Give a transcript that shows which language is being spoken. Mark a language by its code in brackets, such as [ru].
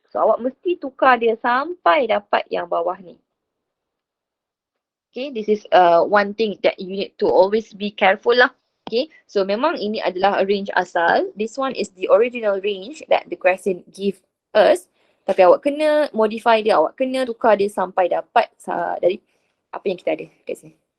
[ms] So awak mesti tukar dia sampai dapat yang bawah ni. [en] Okay, this is one thing that you need to always be careful lah. [ms] Okay, so memang ini adalah range asal. [en] This one is the original range that the question give us. [ms] Tapi awak kena modify dia, awak kena tukar dia sampai dapat dari apa yang kita ada kat sini.